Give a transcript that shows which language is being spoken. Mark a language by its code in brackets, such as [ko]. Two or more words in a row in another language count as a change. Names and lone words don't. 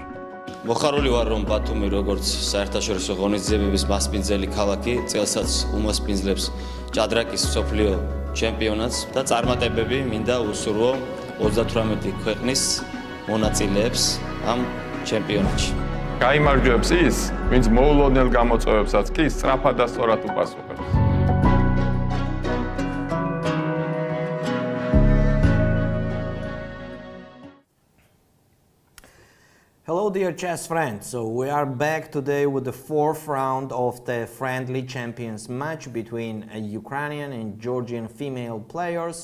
[ka] მოხარული ვარ, რომ ბათუმი როგორც საერთაშორისო ღონისძიებების მასპინძელი ქალაქი წელსაც უმასპინძლებს ჭადრაკის მსოფლიო ჩემპიონატს და წარმატებები მინდა უსურვო 38 ქვეყნის მონაწილეებს ამ ჩემპიონატში. გაიმარჯვებს ის, ვინც მოულოდნელ გამოწვევებსაც კი სწრაფად და სწორად უპასუხებს. [en] Hello dear chess friends, so we are back today with the fourth round of the friendly champions match between Ukrainian and Georgian female players.